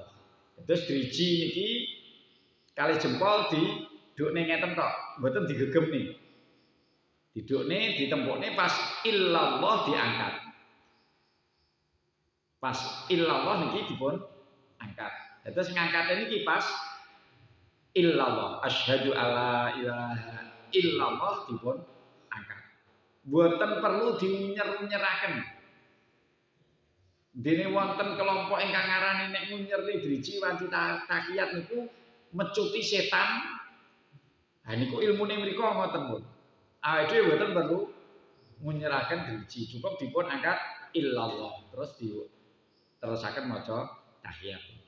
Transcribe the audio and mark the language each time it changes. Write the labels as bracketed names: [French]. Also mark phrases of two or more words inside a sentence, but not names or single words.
[Javanese] Terus driji niki kali jempol didukne ngeten tok, mboten digegemne. Didukne ditempukne pas illallah diangkat. Pas illallah niki dipun angkat. Terus ngangkate niki pas illallah [Arabic] أشهد أن لا إله إلا الله [Javanese] dipun angkat. Mboten perlu diunyer-unyeraken. Dene wonten kelompok ingkang ngarani nek ngunyerne driji wanci tahiyat niku mecuti setan. Ha niku ilmune mriku ngoten pun. Awake dhewe mboten perlu ngunyeraken driji, cukup dipun angkat illallah terus terusaken maca tahiyat.